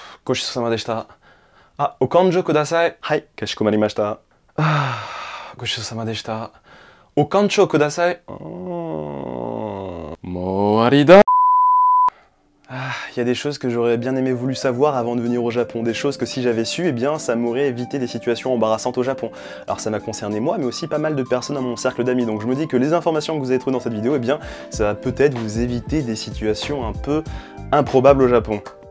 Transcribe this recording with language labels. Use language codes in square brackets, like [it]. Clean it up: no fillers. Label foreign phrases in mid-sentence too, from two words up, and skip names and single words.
[ja] ごちそうさまでした。あ、お勘定ください。はい、かしこまりました。ごちそうさまでした。お勘定ください。もう終わりだ。 [fr] Il y a des choses que j'aurais bien aimé voulu savoir avant de venir au Japon, des choses que si j'avais su, eh bien ça m'aurait évité des situations embarrassantes au Japon. Alors ça m'a concerné moi, mais aussi pas mal de personnes dans mon cercle d'amis, donc je me dis que les informations que vous avez trouvées dans cette vidéo, eh bien ça va peut-être vous éviter des situations un peu improbables au Japon.